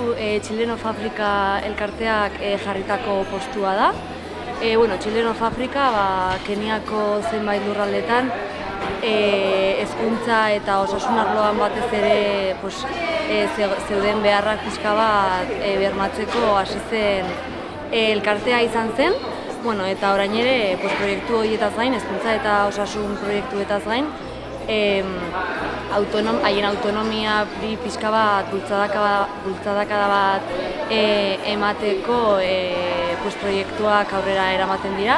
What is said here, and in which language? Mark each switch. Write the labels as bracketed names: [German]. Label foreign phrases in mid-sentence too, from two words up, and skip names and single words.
[Basque] Children of Africa elkarteak jarritako postua da. Children of Africa Keniako zenbait lurraldetan hezkuntza eta osasun arloan batez ere zeuden beharrak pixka bat bermatzeko hasi zen elkartea izan zen. Eta orain ere proiektu horietaz gain, hezkuntza eta osasun proiektuetaz gain, haien autonomia pixka bat, bultzadakada bat emateko proiektuak aurrera eramaten dira.